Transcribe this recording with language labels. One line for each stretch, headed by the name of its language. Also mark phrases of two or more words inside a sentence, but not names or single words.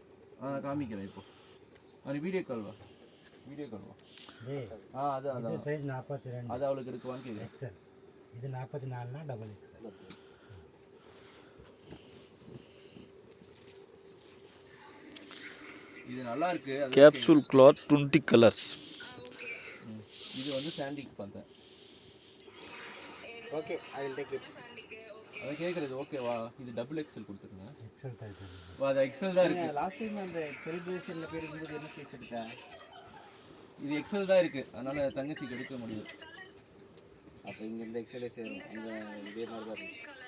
Tamil: காமிக்கிறேன் இப்போ. அது
English: video call
Tamil: வா,
English: video call
Tamil: வா. அது இது சைஸ் 42. அது அவளுக்கு எடுக்குவான்னு கேட்குறேன். எக்ஸல். இது 44னா
English: double XL.
Tamil: இது நல்லா இருக்கு.
English: capsule cloth 20 colours.
Tamil: இது வந்து சாண்டிக்கு பார்த்தேன். ஓகே,
English: I will take it.
Tamil: அதை கேட்குறது ஓகேவா? இது
English: double XL
Tamil: கொடுத்துருங்க.
English: XL type.
Tamil: அது எக்ஸல் தான் இருக்கு.
English: last time
Tamil: அந்த செலிப்ரேஷனில் போய் இருக்கும்போது என்ன சைஸ் எடுத்தேன்? இது எக்ஸல் தான் இருக்கு, அதனால தங்கச்சிக்கு எடுக்க முடியும். அப்போ இங்கே இந்த எக்ஸலே சேரும். அங்கே இதே மாதிரி தான் இருக்கு.